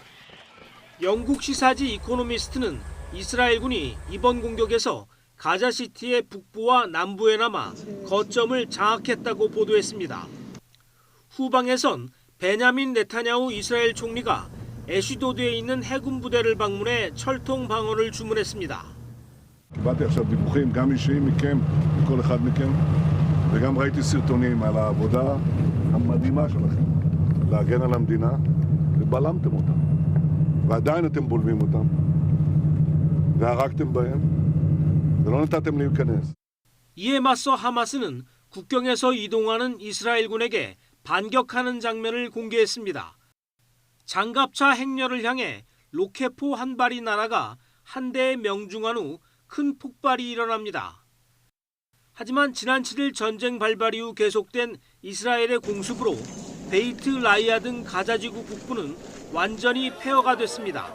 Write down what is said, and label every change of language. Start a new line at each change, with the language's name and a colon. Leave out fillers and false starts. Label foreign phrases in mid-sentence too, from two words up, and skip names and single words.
Korean: 영국 시사지 이코노미스트는 이스라엘군이 이번 공격에서 가자시티의 북부와 남부에 남아 거점을 장악했다고 보도했습니다. 후방에선 베냐민 네타냐후 이스라엘 총리가 애쉬도드에 있는 해군 부대를 방문해 철통 방어를 주문했습니다.
Hebrew: קיבלתי עכשיו דיווחים גם אישיים מכם, מכל אחד מכם, וגם ראיתי סרטונים על העבודה המדהימה שלכם להגן על המדינה, ובלמתם אותם. ועדיין אתם בולמים אותם, והרגתם בהם, ולא נתתם להיכנס.
Korean: 이에 맞서 하마스는 국경에서 이동하는 이스라엘군에게 반격하는 장면을 공개했습니다. 장갑차 행렬을 향해 로켓포 한 발이 날아가 한 대에 명중한 후 큰 폭발이 일어납니다. 하지만 지난 7일 전쟁 발발 이후 계속된 이스라엘의 공습으로 베이트 라이아 등 가자지구 북부는 완전히 폐허가 됐습니다.